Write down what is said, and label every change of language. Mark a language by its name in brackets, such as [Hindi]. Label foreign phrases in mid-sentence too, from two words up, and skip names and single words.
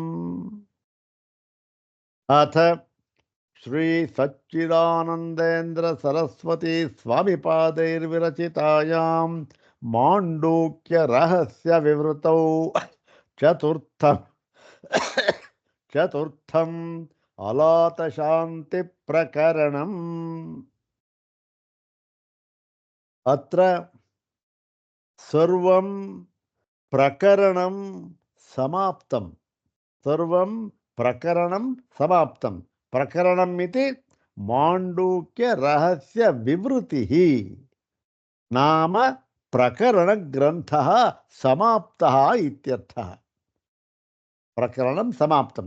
[Sanskrit] ಅಥ ಶ್ರೀ ಸಚ್ಚಿದಾನಂದೇಂದ್ರ ಸರಸ್ವತಿ ಸ್ವಾಮಿಪಾದೈರ್ವಿರಚಿತಾಯಾಂ ಮಾಂಡೂಕ್ಯ ರಹಸ್ಯ ವಿವೃತೌ ಚತುರ್ಥಂ ಅಲಾತ ಶಾಂತಿ ಪ್ರಕರಣಂ. ಅತ್ರ ಸರ್ವಂ ಪ್ರಕರಣಂ ಸಮಾಪ್ತಂ. ಸರ್ವಂ ಪ್ರಕರಣಂ ಸಮಾಪ್ತಂ. ಪ್ರಕರಣಂ ಇತಿ ಮಾಂಡೂಕ್ಯ ರಹಸ್ಯ ವಿವೃತಿಃ ನಾಮ ಪ್ರಕರಣ ಗ್ರಂಥಃ ಸಮಾಪ್ತಃ ಇತ್ಯರ್ಥಃ. ಪ್ರಕರಣಂ ಸಮಾಪ್ತಂ.